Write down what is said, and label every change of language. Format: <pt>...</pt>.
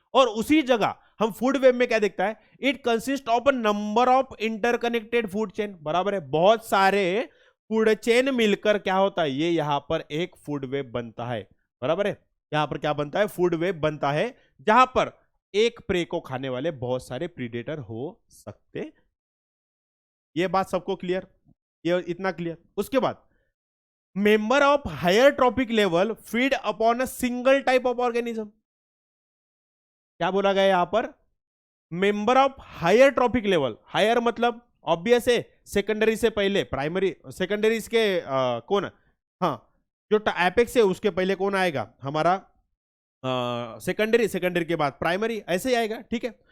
<hi>और उसी जगह हम फूड वेब में क्या देखता है,</hi> <en>it consist of a number of interconnected food chain,</en> <hi>बराबर है. बहुत सारे फूड चेन मिलकर क्या होता है, ये यहां पर एक फूड वेब बनता है, बराबर है. यहां पर क्या बनता है, फूड वेब बनता है, जहां पर एक प्रे को खाने वाले बहुत सारे प्रीडेटर हो सकते. ये बात सबको क्लियर, ये इतना क्लियर.</hi> <en>उसके बाद member of higher trophic level feed upon a single type of organism.</en> <hi>क्या बोला गया यहां पर,</hi> <en>Member of higher trophic level.</en> <hi>Higher मतलब ऑब्वियस है, सेकेंडरी से पहले प्राइमरी, सेकेंडरी इसके कौन, हाँ जो एपेक्स है उसके पहले कौन आएगा, हमारा सेकेंडरी, सेकेंडरी के बाद प्राइमरी, ऐसे ही आएगा, ठीक है.</hi>